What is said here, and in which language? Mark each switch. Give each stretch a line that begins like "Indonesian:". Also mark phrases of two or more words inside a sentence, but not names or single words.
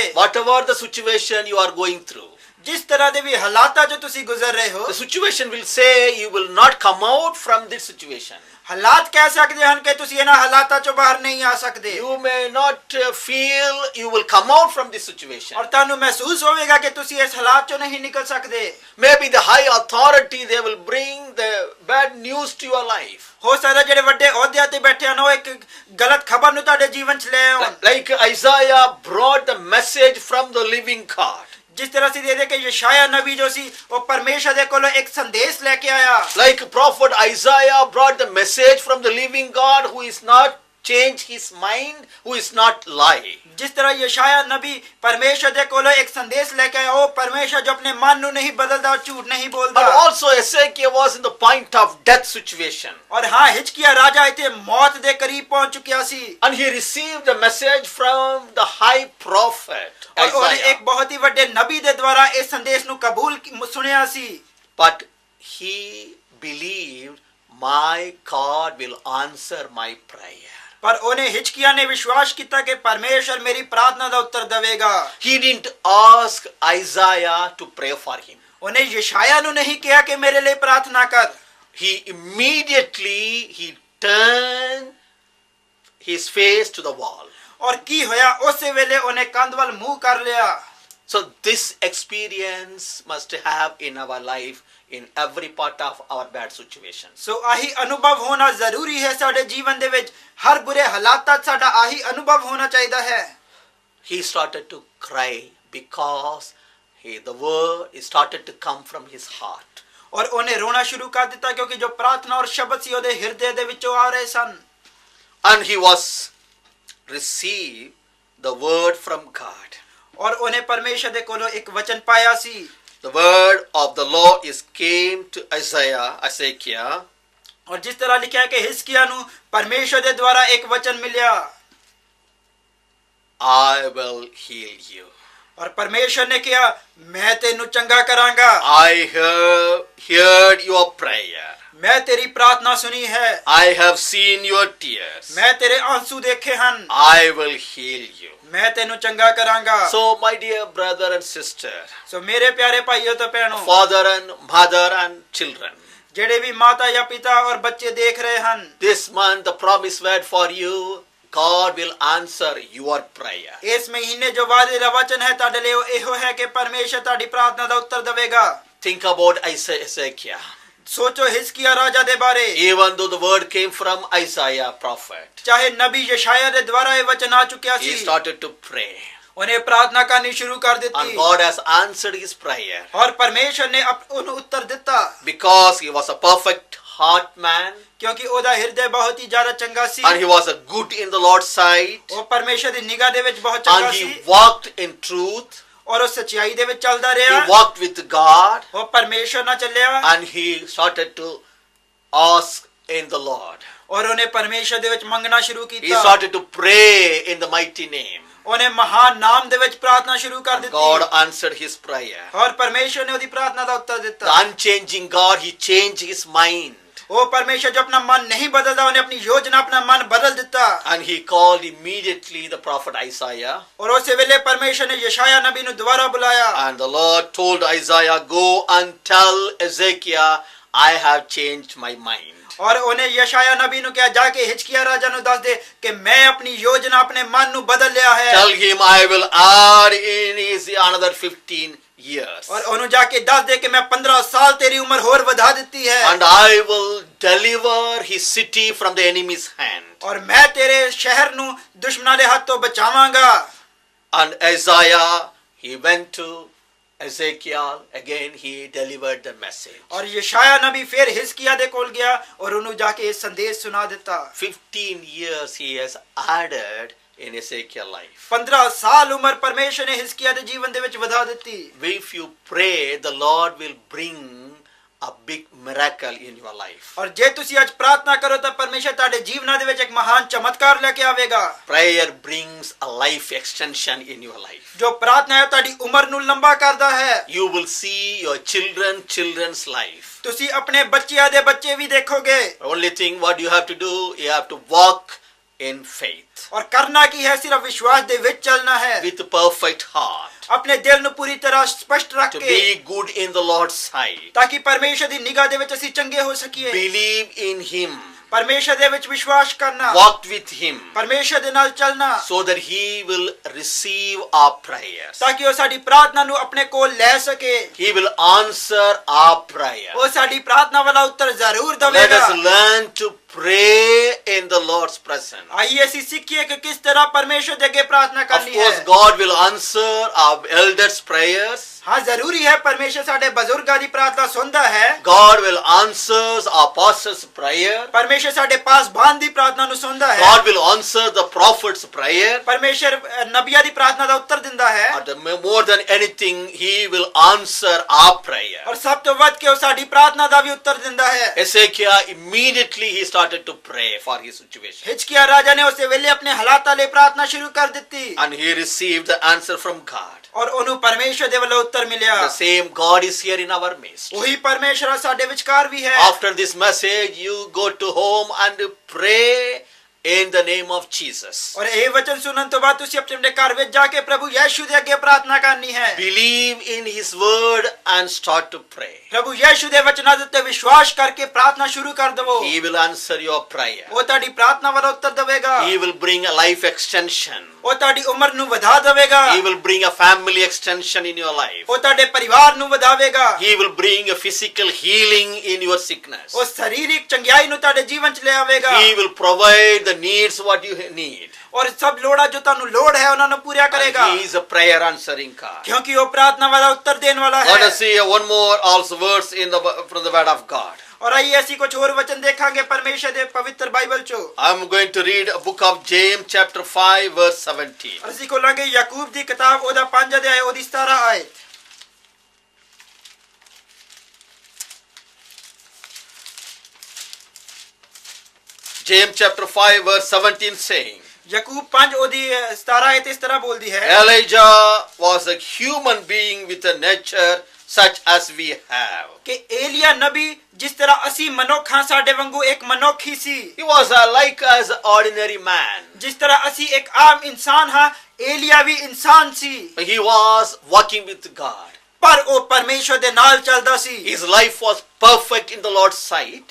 English: Whatever the situation you are going through,
Punjabi: ਜਿਸ ਤਰ੍ਹਾਂ ਦੇ ਭੀ ਹਾਲਾਤ ਜੋ ਤੁਸੀ ਗੁਜ਼ਰ ਰਹੇ ਹੋ,
English: the situation will say you will not come out from this situation.
Punjabi: ਹਾਲਾਤ ਕਹਿ ਸਕਤੇ ਹੈਂ ਕਿ ਤੁਸੀ ਇਨ੍ਹਾਂ ਹਾਲਾਤਾਂ ਚੋਂ ਬਾਹਰ ਨਹੀਂ ਆ ਸਕਤੇ।
English: You may not feel you will come out from this situation.
Punjabi: ਔਰ ਤਾਨੂੰ ਮਹਿਸੂਸ ਹੋਵੇਗਾ ਕਿ ਤੁਸੀ ਇਸ ਹਾਲਾਤ ਚੋਂ ਨਹੀਂ ਨਿਕਲ ਸਕਤੇ।
English: Maybe the high authority, they will bring the bad news to your life.
Punjabi: ਹੋ ਸਕਦਾ ਜਿਹੜੇ ਵੱਡੇ ਓਹਦੇ ਤੇ ਬੈਠੇ ਹਨ ਓ ਇੱਕ ਗਲਤ ਖ਼ਬਰ ਨੂੰ ਤੁਹਾਡੇ ਜੀਵਨ ਚ ਲੈ ਆਉਣ।
English: Like Isaiah brought the message from the living God.
Punjabi: ਜਿਸ ਤਰ੍ਹਾਂ ਸੇ ਦੇ ਕਿ ਯਸ਼ਾਇਆ ਨਬੀ ਜੋ ਸੀ ਵੋ ਪਰਮੇਸ਼ਰ ਦੇ ਕੋਲੋਂ ਇੱਕ ਸੰਦੇਸ਼ ਲੈ ਕੇ ਆਇਆ।
English: Like prophet Isaiah brought the message from the living God who is not change his mind, who is not lie.
Punjabi: ਜਿਸ ਤਰ੍ਹਾਂ ਯਸ਼ਾਇਆ ਨਬੀ ਪਰਮੇਸ਼ਰ ਦੇ ਕੋਲੋਂ ਇੱਕ ਸੰਦੇਸ਼ ਲੈ ਕੇ ਆਇਆ, ਉਹ ਪਰਮੇਸ਼ਰ ਜੋ ਆਪਣੇ ਮਨ ਨੂੰ ਨਹੀਂ ਬਦਲਦਾ, ਝੂਠ ਨਹੀਂ ਬੋਲਦਾ।
English: But also Hezekiah was in the point of death situation.
Punjabi: ਔਰ ਹਾਂ, ਹਿਜਕੀਆ ਰਾਜਾ ਇੱਥੇ ਮੌਤ ਦੇ ਕਰੀਬ ਪਹੁੰਚ ਚੁੱਕਿਆ ਸੀ।
English: And he received a message from the high prophet
Punjabi: ਔਰ ਉਹਨੇ
English: Isaiah.
Punjabi: ਇੱਕ ਬਹੁਤ ਹੀ ਵੱਡੇ ਨਬੀ ਦੇ ਦੁਆਰਾ ਇਸ ਸੰਦੇਸ਼ ਨੂੰ ਕਬੂਲ ਸੁਣਿਆ ਸੀ।
English: But he believed my God will answer my prayer.
Punjabi: ਪਰ ਉਹਨੇ ਹਿਜਕੀਆ ਨੇ ਵਿਸ਼ਵਾਸ ਕੀਤਾ ਕਿ ਪਰਮੇਸ਼ਰ ਮੇਰੀ ਪ੍ਰਾਰਥਨਾ ਦਾ ਉੱਤਰ ਦੇਵੇਗਾ।
English: He didn't ask Isaiah to pray for him.
Punjabi: ਉਹਨੇ ਯਸ਼ਾਇਆ ਨੂੰ ਨਹੀਂ ਕਿਹਾ ਕਿ ਮੇਰੇ ਲਈ ਪ੍ਰਾਰਥਨਾ ਕਰ।
English: He immediately turned his face to the wall.
Punjabi: ਔਰ ਕੀ ਹੋਇਆ, ਉਸੇ ਵੇਲੇ ਉਹਨੇ ਕੰਧ ਵੱਲ ਮੂੰਹ ਕਰ ਲਿਆ।
English: So this experience must have in our life in every part of our bad situations.
Punjabi: ਸੋ ਆਹੀ ਅਨੁਭਵ ਹੋਣਾ ਜ਼ਰੂਰੀ ਹੈ ਸਾਡੇ ਜੀਵਨ ਦੇ ਵਿੱਚ। ਹਰ ਬੁਰੇ ਹਾਲਾਤਾਂ 'ਚ ਸਾਡਾ ਆਹੀ ਅਨੁਭਵ ਹੋਣਾ ਚਾਹੀਦਾ ਹੈ।
English: He started to cry because the word started to come from his heart.
Punjabi: ਔਰ ਉਹਨੇ ਰੋਣਾ ਸ਼ੁਰੂ ਕਰ ਦਿੱਤਾ ਕਿਉਂਕਿ ਜੋ ਪ੍ਰਾਰਥਨਾ ਔਰ ਸ਼ਬਦ ਸੀ ਉਹਦੇ ਹਿਰਦੇ ਦੇ ਵਿੱਚੋਂ ਆ ਰਹੇ ਸਨ।
English: And he was received the word from God.
Punjabi: ਔਰ ਉਹਨੇ ਪਰਮੇਸ਼ਰ ਦੇ ਕੋਲੋਂ ਇੱਕ ਵਚਨ ਪਾਇਆ ਸੀ।
English: The word of the Lord came to Ezekiel.
Punjabi: ਔਰ ਜਿਸ ਤਰ੍ਹਾਂ ਲਿਖਿਆ ਹੈ ਕਿ ਹਿਜਕੀਆ ਨੂੰ ਪਰਮੇਸ਼ਰ ਦੇ ਦੁਆਰਾ ਇੱਕ ਵਚਨ ਮਿਲਿਆ,
English: I will heal you.
Punjabi: ਔਰ ਪਰਮੇਸ਼ਰ ਨੇ ਕਿਹਾ ਮੈਂ ਤੈਨੂੰ ਚੰਗਾ ਕਰਾਂਗਾ।
English: I have heard your prayer.
Punjabi: ਮੈਂ ਤੇਰੀ ਪ੍ਰਾਰਥਨਾ ਸੁਣੀ ਹੈ।
English: I have seen your tears.
Punjabi: ਮੈਂ ਤੇਰੇ ਆਂਸੂ ਦੇਖੇ ਹਨ।
English: I will heal you.
Punjabi: ਮੈਂ ਤੈਨੂੰ ਚੰਗਾ ਕਰਾਂਗਾ।
English: So my dear brother and sister,
Punjabi: ਸੋ ਮੇਰੇ ਪਿਆਰੇ ਭਾਈਓ ਤੇ ਭੈਣੋ,
English: father and mother and children,
Punjabi: ਜਿਹੜੇ ਵੀ ਮਾਤਾ ਜਾਂ ਪਿਤਾ ਔਰ ਬੱਚੇ ਦੇਖ ਰਹੇ ਹਨ,
English: this month the promise word for you, God will answer your prayer.
Punjabi: ਇਸ ਮਹੀਨੇ ਜੋ ਵਾਅਦੇ ਦਾ ਵਚਨ ਹੈ ਤੁਹਾਡੇ ਲਈ ਉਹ ਇਹੋ ਹੈ ਕਿ ਪਰਮੇਸ਼ਰ ਤੁਹਾਡੀ ਪ੍ਰਾਰਥਨਾ ਦਾ ਉੱਤਰ ਦੇਵੇਗਾ।
English: Think about Ezekiel.
Punjabi: ਸੋਚੋ ਹਿਜਕੀਆ ਰਾਜਾ ਦੇ ਬਾਰੇ।
English: Even though the word came from Isaiah prophet,
Punjabi: ਚਾਹੇ ਨਬੀ ਯਸ਼ਾਇਆ ਦੇ ਦੁਆਰਾ ਇਹ ਵਚਨ ਆ ਚੁੱਕਿਆ
English: he
Punjabi: ਸੀ,
English: started to pray.
Punjabi: ਉਹਨੇ ਪ੍ਰਾਰਥਨਾ ਕਰਨੀ ਸ਼ੁਰੂ ਕਰ
English: And
Punjabi: ਦਿੱਤੀ
English: God has answered his prayer
Punjabi: ਔਰ ਪਰਮੇਸ਼ਰ ਨੇ ਉਹਨੂੰ ਉੱਤਰ ਦਿੱਤਾ
English: because he was a perfect heart man
Punjabi: ਕਿਉਂਕਿ ਉਹਦਾ ਹਿਰਦੇ ਬਹੁਤ ਹੀ ਜ਼ਿਆਦਾ ਚੰਗਾ ਸੀ।
English: and he was a good in the Lord's sight
Punjabi: ਉਹ ਪਰਮੇਸ਼ਰ ਦੀ ਨਿਗਾਹ ਦੇ ਵਿੱਚ ਬਹੁਤ
English: and
Punjabi: ਚੰਗਾ
English: he
Punjabi: ਸੀ
English: walked in truth.
Punjabi: ਔਰ ਉਹ ਸੱਚਾਈ ਦੇ ਵਿੱਚ ਚੱਲਦਾ
English: He
Punjabi: ਰਿਹਾ।
English: walked with God
Punjabi: ਉਹ ਪਰਮੇਸ਼ਰ ਨਾਲ ਚੱਲਿਆ
English: and he started to ask in the Lord.
Punjabi: ਔਰ ਉਹਨੇ ਪਰਮੇਸ਼ਰ ਦੇ ਵਿੱਚ ਮੰਗਣਾ ਸ਼ੁਰੂ
English: He
Punjabi: ਕੀਤਾ।
English: started to pray in the mighty name.
Punjabi: ਉਹਨੇ ਮਹਾਨ ਨਾਮ ਦੇ ਵਿੱਚ ਪ੍ਰਾਰਥਨਾ ਸ਼ੁਰੂ ਕਰ ਦਿੱਤੀ
English: God answered his prayer.
Punjabi: ਔਰ ਪਰਮੇਸ਼ਰ ਨੇ ਉਹਦੀ ਪ੍ਰਾਰਥਨਾ ਦਾ ਉੱਤਰ
English: The
Punjabi: ਦਿੱਤਾ।
English: unchanging God, he changed his mind
Punjabi: ਉਹ ਪਰਮੇਸ਼ਰ ਜੋ ਆਪਣਾ ਮਨ ਨਹੀਂ ਬਦਲਦਾ, ਉਹਨੇ ਆਪਣੀ ਯੋਜਨਾ ਆਪਣਾ ਮਨ ਬਦਲ ਦਿੱਤਾ।
English: and he called immediately the prophet Isaiah.
Punjabi: ਔਰ ਉਸੇ ਵੇਲੇ ਪਰਮੇਸ਼ਰ ਨੇ ਯਸ਼ਾਇਆ ਨਬੀ ਨੂੰ ਦੁਬਾਰਾ ਬੁਲਾਇਆ
English: And the Lord told Isaiah, go and tell Ezekiel, I have changed my mind.
Punjabi: ਔਰ ਉਹਨੇ ਯਸ਼ਾਇਆ ਨਬੀ ਨੂੰ ਕਿਹਾ ਜਾ ਕੇ ਹਿਜਕੀਆ ਰਾਜਾ ਨੂੰ ਦੱਸ ਦੇ ਕਿ ਮੈਂ ਆਪਣੀ ਯੋਜਨਾ ਆਪਣੇ ਮਨ ਨੂੰ ਬਦਲ ਲਿਆ ਹੈ।
English: Tell him I will add in his another 15 years.
Punjabi: ਔਰ ਉਹਨੂੰ ਜਾ ਕੇ ਦੱਸ ਦੇ ਕਿ ਮੈਂ 15 ਸਾਲ ਤੇਰੀ ਉਮਰ ਹੋਰ ਵਧਾ ਦਿੱਤੀ ਹੈ
English: And I will deliver his city from the enemy's hand.
Punjabi: ਔਰ ਮੈਂ ਤੇਰੇ ਸ਼ਹਿਰ ਨੂੰ ਦੁਸ਼ਮਣਾਂ ਦੇ ਹੱਥ ਤੋਂ ਬਚਾਵਾਂਗਾ।
English: And Isaiah, he went to Ezekiel, again he delivered the message.
Punjabi: ਔਰ ਯਸ਼ਾਇਆ ਨਬੀ ਫਿਰ ਹਿਜਕੀਆ ਦੇ ਕੋਲ ਗਿਆ ਔਰ ਉਹਨੂੰ ਜਾ ਕੇ ਇਹ ਸੰਦੇਸ਼ ਸੁਣਾ ਦਿੱਤਾ।
English: 15 years he has added in Ezekiel's life.
Punjabi: 15 ਸਾਲ ਉਮਰ ਪਰਮੇਸ਼ਰ ਨੇ ਹਿਜਕੀਆ ਦੇ ਜੀਵਨ ਦੇ ਵਿੱਚ ਵਧਾ ਦਿੱਤੀ।
English: If you pray, the Lord will bring a big miracle in your life.
Punjabi: ਔਰ ਜੇ ਤੁਸੀਂ ਅੱਜ ਪ੍ਰਾਰਥਨਾ ਕਰੋ ਤਾਂ ਪਰਮੇਸ਼ਰ ਤੁਹਾਡੇ ਜੀਵਨਾਂ ਦੇ ਵਿੱਚ ਇੱਕ ਮਹਾਨ ਚਮਤਕਾਰ ਲੈ ਕੇ ਆਵੇਗਾ।
English: Prayer brings a life extension in your life.
Punjabi: ਜੋ ਪ੍ਰਾਰਥਨਾ ਹੈ ਤੁਹਾਡੀ ਉਮਰ ਨੂੰ ਲੰਬਾ ਕਰਦਾ ਹੈ।
English: You will see your children's life.
Punjabi: ਤੁਸੀਂ ਆਪਣੇ ਬੱਚਿਆਂ ਦੇ ਬੱਚੇ ਵੀ ਦੇਖੋਗੇ।
English: Only thing what you have to do, you have to walk in faith
Punjabi: ਔਰ ਕਰਨਾ ਕੀ ਹੈ, ਸਿਰਫ ਵਿਸ਼ਵਾਸ ਦੇ ਵਿੱਚ ਚੱਲਣਾ ਹੈ
English: with a perfect heart
Punjabi: ਆਪਣੇ ਦਿਲ ਨੂੰ ਪੂਰੀ ਤਰ੍ਹਾਂ ਸਪਸ਼ਟ ਰੱਖ
English: to
Punjabi: ਕੇ
English: be good in the Lord's sight.
Punjabi: ਤਾਂ ਕਿ ਪਰਮੇਸ਼ਰ ਦੀ ਨਿਗਾਹ ਦੇ ਵਿੱਚ ਅਸੀਂ ਚੰਗੇ ਹੋ ਸਕੀਏ।
English: Believe in him,
Punjabi: ਪਰਮੇਸ਼ਰ ਦੇ ਵਿੱਚ ਵਿਸ਼ਵਾਸ ਕਰਨਾ,
English: walk with him
Punjabi: ਪਰਮੇਸ਼ਰ ਦੇ ਨਾਲ ਚੱਲਣਾ
English: so that he will receive our prayers.
Punjabi: ਤਾਂ ਕਿ ਉਹ ਸਾਡੀ ਪ੍ਰਾਰਥਨਾ ਨੂੰ ਆਪਣੇ ਕੋਲ ਲੈ ਸਕੇ।
English: He will answer our prayer.
Punjabi: ਉਹ ਸਾਡੀ ਪ੍ਰਾਰਥਨਾ ਵਾਲਾ ਉੱਤਰ ਜ਼ਰੂਰ
English: Let
Punjabi: ਦੇਵੇਗਾ।
English: us learn to pray in the Lord's presence.
Punjabi: आइए ਅਸੀਂ ਸਿੱਖੀਏ ਕਿ ਕਿਸ ਤਰ੍ਹਾਂ ਪਰਮੇਸ਼ਰ ਦੇ ਅੱਗੇ ਪ੍ਰਾਰਥਨਾ
English: Of
Punjabi: ਕਰਨੀ
English: course,
Punjabi: ਹੈ।
English: God will answer our elders' prayers.
Punjabi: ਹਾਂ ਜ਼ਰੂਰੀ ਹੈ ਪਰਮੇਸ਼ਰ ਸਾਡੇ ਬਜ਼ੁਰਗਾਂ ਦੀ ਪ੍ਰਾਰਥਨਾ ਸੁਣਦਾ ਹੈ।
English: God will answer our pastors' prayer.
Punjabi: ਪਰਮੇਸ਼ਰ ਸਾਡੇ ਪਾਸਬਾਨ ਦੀ ਪ੍ਰਾਰਥਨਾ ਨੂੰ ਸੁਣਦਾ ਹੈ।
English: God will answer the prophet's prayer.
Punjabi: ਪਰਮੇਸ਼ਰ ਨਬੀਆਂ ਦੀ ਪ੍ਰਾਰਥਨਾ ਦਾ ਉੱਤਰ ਦਿੰਦਾ ਹੈ।
English: And more than anything, He will answer our prayer.
Punjabi: ਔਰ ਸਭ ਤੋਂ ਵੱਧ ਕੇ ਉਹ ਸਾਡੀ ਪ੍ਰਾਰਥਨਾ ਦਾ ਵੀ ਉੱਤਰ ਦਿੰਦਾ ਹੈ।
English: Hezekiah immediately he started to pray for his situation.
Punjabi: ਹਿਜਕਿਯਾ ਰਾਜਾ ਨੇ ਉਸੇ ਵੇਲੇ ਆਪਣੇ ਹਾਲਾਤਾਂ ਲਈ ਪ੍ਰਾਰਥਨਾ ਸ਼ੁਰੂ ਕਰ ਦਿੱਤੀ
English: And he received the answer from God.
Punjabi: ਔਰ ਉਹਨੂੰ ਪਰਮੇਸ਼ਰ ਦੇ ਵੱਲੋਂ ਉੱਤਰ ਮਿਲਿਆ।
English: The same God is here in our midst.
Punjabi: ਉਹੀ ਪਰਮੇਸ਼ਰ ਸਾਡੇ ਵਿਚਕਾਰ ਵੀ ਹੈ।
English: After this message, you go to home and pray in the name of Jesus.
Punjabi: ਔਰ ਇਹ ਵਚਨ ਸੁਣਨ ਤੋਂ ਬਾਅਦ ਤੁਸੀਂ ਆਪਣੇ ਘਰ ਵਿੱਚ ਜਾ ਕੇ ਪ੍ਰਭੂ ਯਿਸੂ ਦੇ ਅੱਗੇ ਪ੍ਰਾਰਥਨਾ ਕਰਨੀ ਹੈ।
English: Believe in His word and start to pray.
Punjabi: ਪ੍ਰਭੂ ਯਿਸੂ ਦੇ ਵਚਨਾਂ ਦੇ ਉੱਤੇ ਵਿਸ਼ਵਾਸ ਕਰਕੇ ਪ੍ਰਾਰਥਨਾ ਸ਼ੁਰੂ ਕਰ ਦਵੋ।
English: He will answer your prayer.
Punjabi: ਉਹ ਤੁਹਾਡੀ ਪ੍ਰਾਰਥਨਾ ਵੱਲ ਉੱਤਰ ਦੇਵੇਗਾ।
English: He will bring a life extension.
Punjabi: ਉਹ ਤੁਹਾਡੀ ਉਮਰ ਨੂੰ ਵਧਾ ਦੇਵੇਗਾ।
English: He will bring a family extension in your life.
Punjabi: ਉਹ ਤੁਹਾਡੇ ਪਰਿਵਾਰ ਨੂੰ ਵਧਾਵੇਗਾ।
English: He will bring a physical healing in your sickness.
Punjabi: ਉਹ ਸਰੀਰਕ ਚੰਗਿਆਈ ਨੂੰ ਤੁਹਾਡੇ ਜੀਵਨ ਚ ਲੈ ਆਵੇਗਾ।
English: He will provide the needs what you need.
Punjabi: ਔਰ ਸਭ ਲੋੜਾਂ ਜੋ ਤੁਹਾਨੂੰ ਲੋੜ ਹੈ ਉਹਨਾਂ ਨੂੰ ਪੂਰਾ ਕਰੇਗਾ।
English: And He is a prayer answering God.
Punjabi: ਕਿਉਂਕਿ ਉਹ ਪ੍ਰਾਰਥਨਾ ਵਾਲਾ ਉੱਤਰ ਦੇਣ ਵਾਲਾ
English: Let
Punjabi: ਹੈ।
English: us see one more also verse from the word of God.
Punjabi: ਔਰ ਆइए ਅਸੀਂ ਕੁਝ ਹੋਰ ਵਚਨ ਦੇਖਾਂਗੇ ਪਰਮੇਸ਼ਰ ਦੇ ਪਵਿੱਤਰ ਬਾਈਬਲ ਚੋਂ।
English: I'm going to read a book of James chapter 5 verse 17.
Punjabi: ਅਸੀਂ ਖੋਲਾਂਗੇ ਯਾਕੂਬ ਦੀ ਕਿਤਾਬ ਉਹਦਾ 5 ਅਧਿਆਇ ਉਹਦੀ 17 ਆਇਤ।
English: James chapter 5 verse 17 saying,
Punjabi: ਯਾਕੂਬ 5 ਉਹਦੀ 17 ਆਇਤ ਇਸ ਤਰ੍ਹਾਂ ਬੋਲਦੀ ਹੈ।
English: Elijah was a human being with a nature such as we have.
Punjabi: ਕਿ ਏਲੀਆ ਨਬੀ ਜਿਸ ਤਰ੍ਹਾਂ ਅਸੀਂ ਮਨੁੱਖ ਹਾਂ ਸਾਡੇ ਵਾਂਗੂ ਇੱਕ ਮਨੁੱਖ ਹੀ ਸੀ।
English: He was like as an ordinary man.
Punjabi: ਜਿਸ ਤਰ੍ਹਾਂ ਅਸੀਂ ਇੱਕ ਆਮ ਇਨਸਾਨ ਹਾਂ ਏਲੀਆ ਵੀ ਇਨਸਾਨ ਸੀ।
English: He was walking with God.
Punjabi: ਪਰ ਉਹ ਪਰਮੇਸ਼ਰ ਦੇ ਨਾਲ ਚੱਲਦਾ ਸੀ।
English: His life was perfect in the Lord's sight.